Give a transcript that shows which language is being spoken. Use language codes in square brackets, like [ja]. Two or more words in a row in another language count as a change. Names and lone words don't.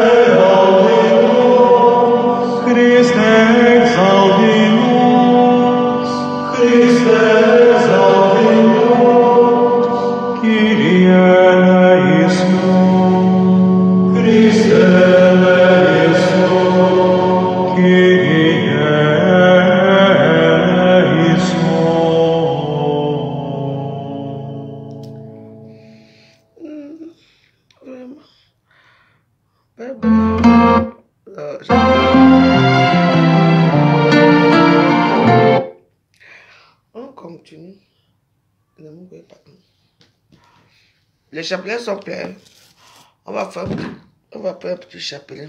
[la] audimus, Christe exaudimus, Christe exaudimus, [el] Κύριε ἐλέησον, [la] Christe eleison, [el] Κύριε ἐλέησον. [fr] Vraiment. On continue. Les chapelets sont pleins. On va faire un petit chapelet.